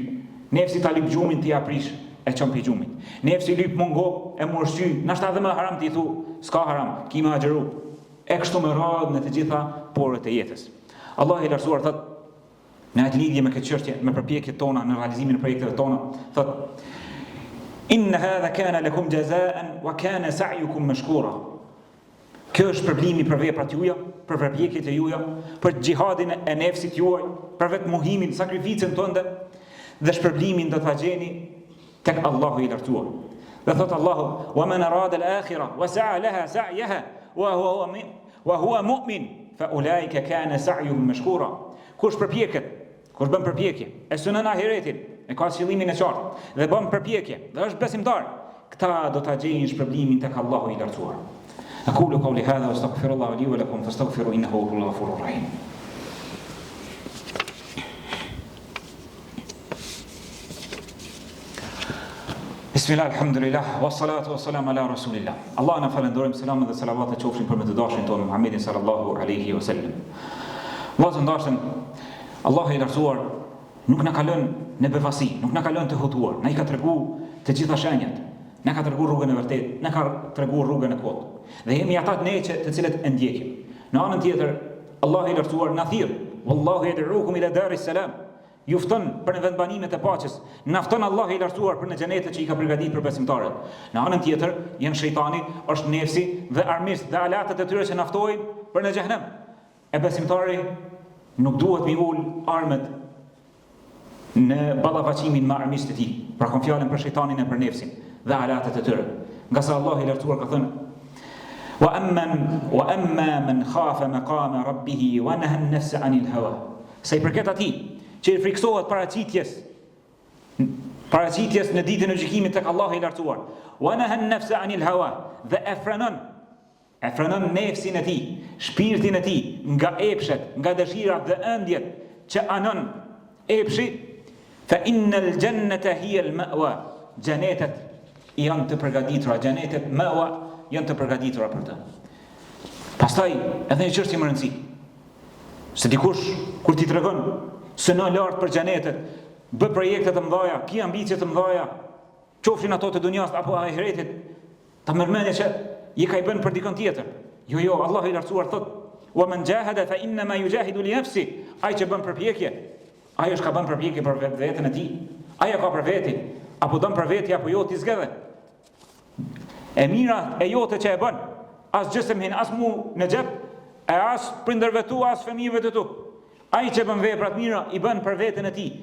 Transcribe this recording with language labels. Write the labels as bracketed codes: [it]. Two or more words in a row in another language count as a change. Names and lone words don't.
[sq] Nefsi ta lyp gjumin ti ja prish e çon pi gjumit. Nefsi lyp mongo e morshty, na shta edhe më haram ti thu, s'ka haram, ki më agjeru. E kështu me radhë në të gjitha porët e jetës. Allah i lartësuar thot në atë lidhje me këtë çështje, me përpjekjet tona në realizimin e projekteve tona, thot [ar] إن هذا كان لكم جزاء وكان سعيكم مشكورا. [sq] Kjo është përblimi për veprat juaja, për përpjekjet e juaja, për xhihadin e nefsit juaj, për vetë mohimin, sakrificën tënde dhe shpërblimin do ta gjeni tek Allahu i lartësuar. Dhe thot Allahu: [ar] "ومن أراد الآخرة وسعى لها سعيها وهو مؤمن فأولئك كان سعيهم مشكورا." [sq] Kush përpjeket, kush bën përpjekje, e synon ahiretin, e ka qëllimin e qartë dhe bën përpjekje, dhe është besimtar, këta do ta gjejnë shpërblimin tek Allahu i lartësuar. [ar] أقول قولي هذا وأستغفر الله لي ولكم فاستغفروه إنه هو الغفور الرحيم. بسم الله، الحمد لله، والصلاة والسلام على رسول الله. [sq] Allah na falenderojmë, selam dhe salavat e qofshin për me të dashurin tonë Muhammedin [ar] صلى الله عليه وسلم. [sq] Vllazë ndashëm, Allahu i lartësuar nuk na ka lënë në befasi, nuk na ka lënë të hutuar. Na i ka treguar të gjitha shenjat. Na ka treguar rrugën e vërtetë, na ka treguar rrugën e kotë. Dhe jemi ata të cilët e ndjekim. Në anën tjetër, Allahu i lartësuar na thirr, [ar] والله يدعوكم إلى دار السلام. [sq] Ju fton për në vendbanimet e paqes. Na fton Allahu i lartësuar për në xhenetet që i ka përgatitur për besimtarët. Në anën tjetër, janë shejtani, është nefsi dhe armisht dhe alatët e tyre që na ftojnë për në xhenem. E besimtari nuk duhet mi ul armët në ballavaqimin me armiqtë e tij. Pra kon fjalën për shejtanin e për nefsin dhe alatët e tyre. Nga sa Allahu i lartësuar ka thënë: [ar] "وأما من خاف مقام ربه ونهى النفس عن الهوى." [sq] Sa i përket atij që i friksohet paraqitjes në ditën e gjykimit tek Allahu i lartësuar. [ar] ونهى النفس عن الهوى, [sq] dhe e frenon nefsin e tij, shpirtin e tij nga epshet, nga dëshirat dhe ëndjet që anon epshi, [ar] فإن الجنة هي المأوى. [sq] Xhenetet janë të përgatitura, xhenetet ma'wa janë të përgatitura për të. Pastaj edhe një çështje më e rëndësishme. Se dikush kur ti tregon se në lart për xhenetet, bë projekte të mëdha, ki ambicie të mëdha, qofshin ato të dunjas apo ahiretit, ta mërmendje që i ka i bën për dikon tjetër. Jo, Allahu i lartësuar thot: [ar] "ومن جاهد فإنما يجاهد لنفسه." [sq] Ai që bën përpjekje, ai është ka bën përpjekje për veten e tij. Ai ka për veti, apo don për veti apo jo ti zgjedhë. E mira e jote që e bën, as gjësem hin, as mu në xhep, e as prindërve tu, as fëmijëve të tu. Ai që bën vepra të mira i bën për veten e tij.